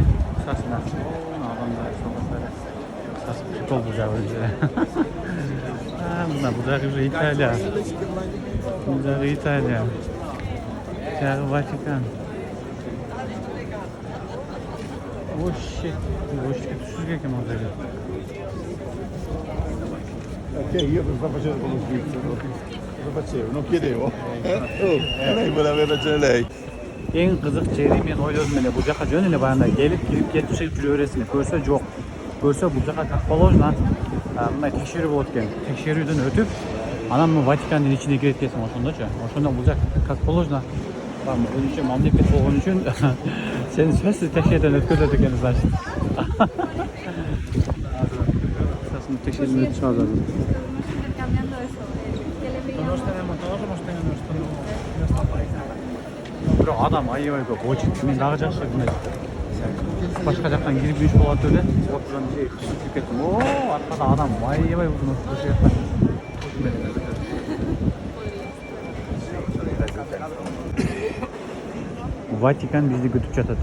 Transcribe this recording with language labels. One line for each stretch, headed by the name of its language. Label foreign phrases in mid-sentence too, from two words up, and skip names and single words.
Kyrgyz: Кысасына адамдар согасар. Кысасы футбол бул жагы уже. Мына бул жагы уже Италия. Бул жагы Италия. Жагы Ватикан.
Russian: Вообще, вообще
Kyrgyz: түшүргөн экен ал жерге.
Italian: Che io per sta facendo con lo svizzero, lo facevo, non chiedevo. Lei vuole avere ragione lei.
Kyrgyz: Эң кызык жери мен ойлодум эле бул жака жөн эле баягындай келип кирип кетип чыгып жүрө бересиң. Көрсө жок. Көрсө бул жака
Russian: как положено
Kyrgyz: мындай текшерүү болот экен. Текшерүүдөн өтүп, анан бул Ватикандын ичине кирет экенсиң ошондочу. Ошондо бул жак
Russian: как положено
Kyrgyz: өзүнчө мамлекет болгон үчүн сени сөзсүз текшерүүдөн өткөзөт экен, значит. Текшерүүдөн чыгабыз азыр.
Spanish: Cambiando eso, ¿qué le pedíamos?
Kyrgyz: Бирок адам аябай көп очередь. Мен дагы жакшы мына башка жактан кирип жүрүш болот эле. Отурган жер кысылып кеттим. О, аркада адам аябай узун ошол жакта. Ватикан бизди күтүп жатат.